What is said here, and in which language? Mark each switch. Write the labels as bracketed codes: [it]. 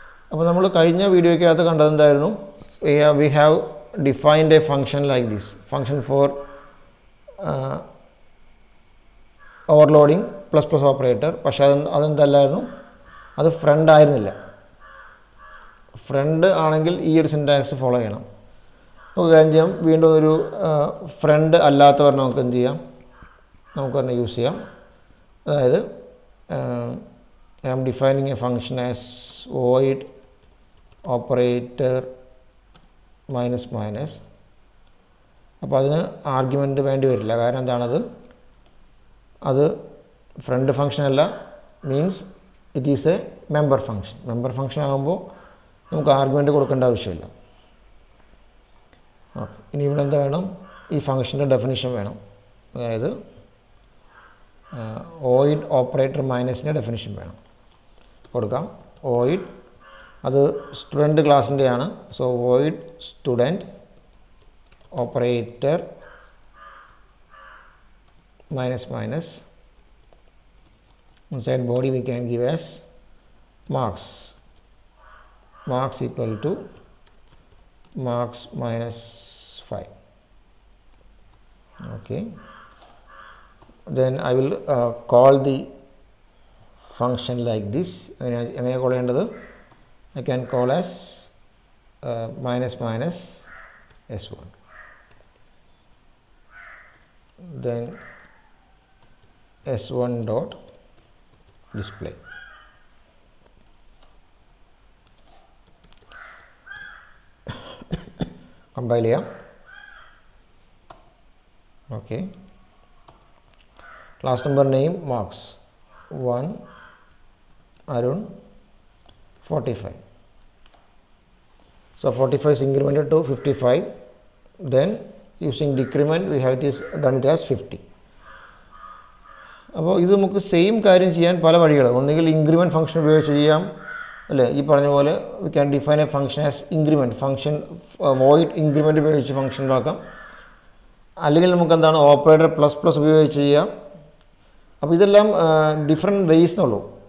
[ml] അപ്പോൾ നമ്മൾ കഴിഞ്ഞ വീഡിയോയ്ക്കകത്ത് കണ്ടത് എന്തായിരുന്നു, [en] we have defined a function like this, [ml] function four overloading ++ operator. പക്ഷേ അതെന്തല്ലായിരുന്നു, അത് ഫ്രണ്ട് ആയിരുന്നില്ല. ഫ്രണ്ട് ആണെങ്കിൽ ഈ ഒരു സിൻടാക്സ് ഫോളോ ചെയ്യണം. നമുക്ക് കാര്യം ചെയ്യാം, വീണ്ടും ഒരു ഫ്രണ്ട് അല്ലാത്തവർ നമുക്ക് എന്ത് ചെയ്യാം, നമുക്ക് തന്നെ യൂസ് ചെയ്യാം. [en] അതായത് I am defining a function as void operator minus minus. [ml] അപ്പോൾ അതിന് ആർഗ്യുമെൻറ്റ് വേണ്ടി വരില്ല. കാരണം എന്താണത്, അത് ഫ്രണ്ട് ഫംഗ്ഷൻ അല്ല, [en] Means it is a member function. [ml] Member function ആകുമ്പോൾ നമുക്ക് ആർഗ്യുമെൻറ്റ് കൊടുക്കേണ്ട ആവശ്യമില്ല. ഓക്കെ, ഇനി ഇവിടെ എന്താ വേണം, ഈ ഫംഗ്ഷൻ്റെ ഡെഫിനിഷൻ വേണം. അതായത് ഓയിഡ് ഓപ്പറേറ്റർ മൈനസിൻ്റെ ഡെഫിനിഷൻ വേണം കൊടുക്കാം. ഓയിഡ് അത് student ക്ലാസ്സിൻ്റെയാണ്. So ഓയിഡ് student operator minus minus. [en] Inside body we can give as marks. Marks equal to marks minus 5. Okay. Then I will call the function like this. I can call as minus minus s1. Then s1 dot display. Compile here. Okay. Class number name marks 1 Arun 45. So 45 is incremented to 55. Then using decrement we have done it as 50. [ml] അപ്പോൾ ഇത് നമുക്ക് same കാര്യം ചെയ്യാൻ പല വഴികൾ. ഒന്നുകിൽ increment function ഉപയോഗിച്ച് ചെയ്യാം, അല്ലേ? ഈ പറഞ്ഞ പോലെ [en] we can define a function as increment function, [ml] void increment ഉപയോഗിച്ച് ഫംഗ്ഷൻ ഉണ്ടാക്കാം. അല്ലെങ്കിൽ നമുക്ക് എന്താണ് ഓപ്പറേറ്റർ പ്ലസ് പ്ലസ് ഉപയോഗിച്ച് ചെയ്യാം. അപ്പോൾ ഇതെല്ലാം ഡിഫറെൻറ്റ് വേയ്സ് എന്നുള്ളൂ.